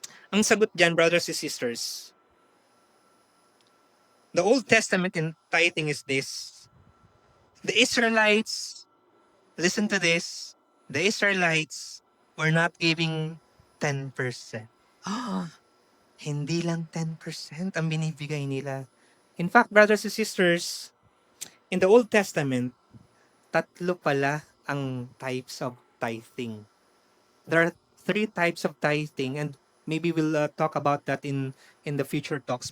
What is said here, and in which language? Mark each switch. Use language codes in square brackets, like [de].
[tl] Ang sagot dyan, [en] brothers and sisters, the Old Testament in tithing is this. The Israelites, listen to this, the Israelites were not giving 10%. [tl] Hindi lang 10% ang binibigay nila. [en] In fact, brothers and sisters, in the Old Testament, [tl] tatlo pala ang [en] types of tithing. There are three types of tithing, and maybe we'll talk about that in the future talks.